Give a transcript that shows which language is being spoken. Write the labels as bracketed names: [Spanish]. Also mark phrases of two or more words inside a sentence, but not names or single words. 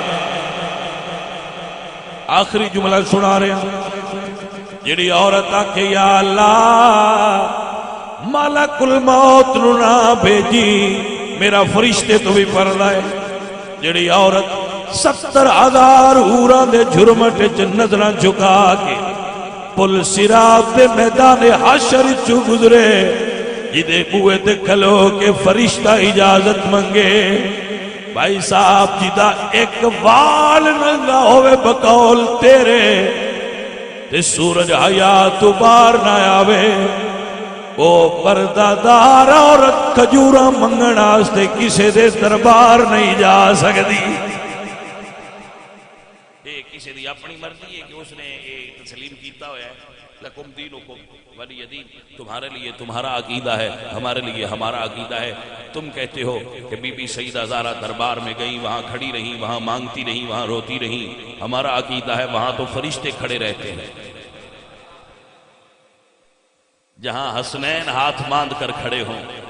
[Punjabi] آخری جملہ سنا رہے ہیں، جڑی عورت آکھے یا اللہ ملک الموت نو نہ بھیجی، میرا فرشتے تو بھی پردہ ہے، جڑی عورت 70,000 حوراں دے جھرمٹ چ نظراں جھکا کے پل صراط دے میدان حشر چ گزرے، جدے بوئے تے کھلو کے فرشتہ اجازت منگے، بھائی صاحب جدا ایک وال ننگا ہوئے بقول تیرے تے سورج حیات بار نہ آوے، وہ پردہ دار عورت کھجورا منگن آستے کسے دے دربار نہیں جا سکتی۔ کسی دی اپنی مرضی ہے کہ اس نے تسلیم کیتا ہوا ہے، [Arabic] لکم دینکم ولی دین، [Urdu] تمہارے لیے تمہارا عقیدہ ہے، ہمارے لیے ہمارا عقیدہ ہے۔ تم کہتے ہو کہ بی بی سیدہ زہرا دربار میں گئی، وہاں کھڑی رہی، وہاں مانگتی رہی، وہاں روتی رہی، ہمارا عقیدہ ہے وہاں تو فرشتے کھڑے رہتے ہیں، جہاں حسنین ہاتھ باندھ کر کھڑے ہوں،